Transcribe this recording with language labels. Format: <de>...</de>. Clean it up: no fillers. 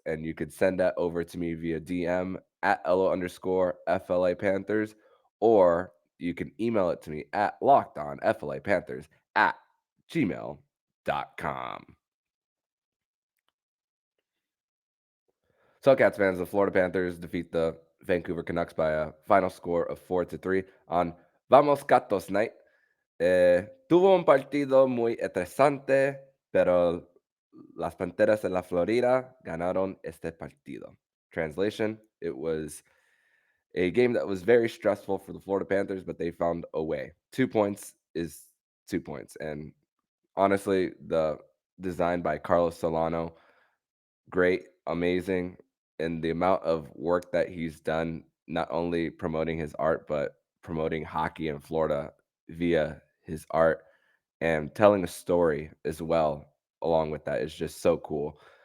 <en>And you could send that over to me via DM at LO_FLA Panthers, or you can email it to me at lockedonflapanthers@gmail.com. So, Cats fans, the Florida Panthers defeat the Vancouver Canucks by a final score of 4-3 on Vamos Gatos night.</en> <es>Tuvo un partido muy estresante, pero las Panteras de la Florida ganaron este partido.</es> <en>Translation, it was a game that was very stressful for the Florida Panthers, but they found a way. 2 points is 2 points. And honestly, the design by Carlos Solano, great, amazing. And the amount of work that he's done, not only promoting his art, but promoting hockey in Florida via his art and telling a story as well along with that is just so cool.</en>